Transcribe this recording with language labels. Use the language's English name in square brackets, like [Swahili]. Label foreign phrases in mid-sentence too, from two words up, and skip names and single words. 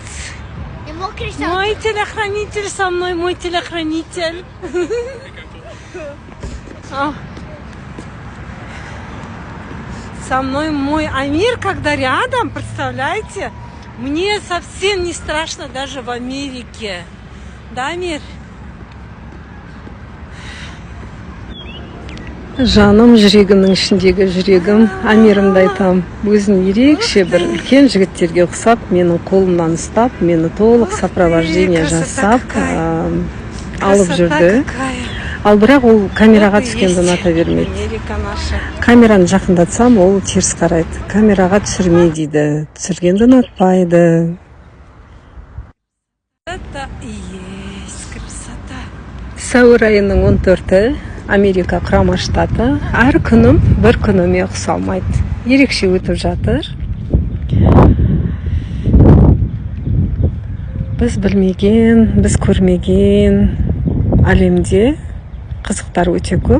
[Russian] Мой телохранитель, со мной мой телохранитель. Со мной мой Амир, когда рядом, представляете? Мне совсем не страшно даже в Америке. Да, Амир? [Kazakh] Жаным, жүрегімнің ішіндегі жүрегім. Амирімді айтам, өзін ерекше бір үлкен жігіттерге ұқсап, менің қолымнан ұстап, мені толық сопровождение жасап алып жүрді. Ал бірақ ол камераға түскенді ұната бермейді. Камераны жақындатсам, ол теріс қарайды. Камераға түсірме дейді. Түсіргенді ұнатпайды. [Russian] Это и есть красота. [Kazakh] Сәуір айының 14-і. Америка құрама штаты. Әр күнім бір күніме ұқсамайды. Ерекше өтіп жатыр. Біз білмеген, біз көрмеген әлемде қызықтар өте көп.